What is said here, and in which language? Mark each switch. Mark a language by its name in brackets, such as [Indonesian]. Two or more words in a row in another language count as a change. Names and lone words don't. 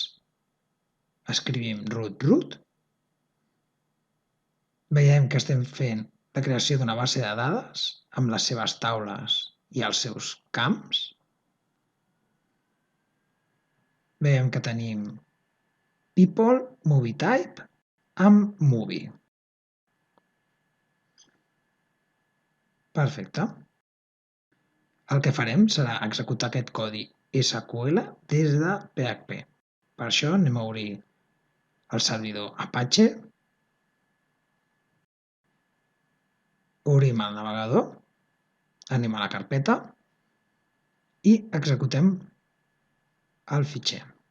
[Catalan] Escrivim root. Veiem que estem fent la creació d'una base de dades amb les seves taules i els seus camps. Veiem que tenim people, movie type amb movie. Perfecte. El que farem serà executar aquest codi SQL des de PHP. Per això anem a obrir el servidor Apache, obrim el navegador, anem a la carpeta i executem el fitxer.